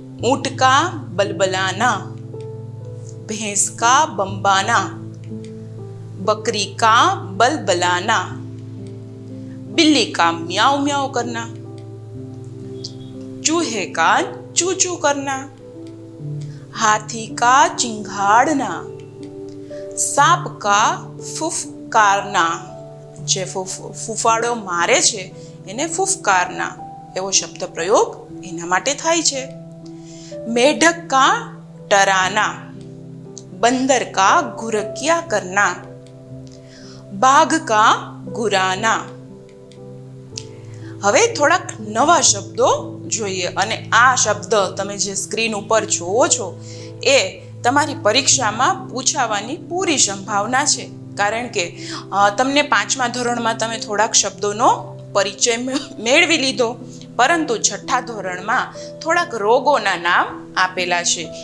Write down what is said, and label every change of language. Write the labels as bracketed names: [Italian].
[Hindi] ઊંટ કા બલબલાના, ભેંસ કા બંબાના, बकरी का बलबलाना, बिल्ली का म्याऊ म्याऊ करना, चूहे का चू चू करना, हाथी का चिंघाड़ना, सांप का फुफकारना, [Gujarati] જે ફૂફાડો મારે છે એને ફૂફકારના એવો શબ્દ પ્રયોગ એના માટે થાય છે. [Hindi] मेढक का टराना, बंदर का घुरकिया करना, बाघ का गुराना. [Gujarati] હવે થોડાક નવા શબ્દો જોઈએ અને આ શબ્દ તમે જે સ્ક્રીન ઉપર જોવો છો એ તમારી પરીક્ષામાં પૂછાવાની પૂરી સંભાવના છે. કારણ કે તમને 5મા ધોરણમાં તમે થોડાક શબ્દોનો પરિચય મેળવી લીધો, પરંતુ 6ઠા ધોરણમાં થોડાક રોગોના નામ આપેલા છે.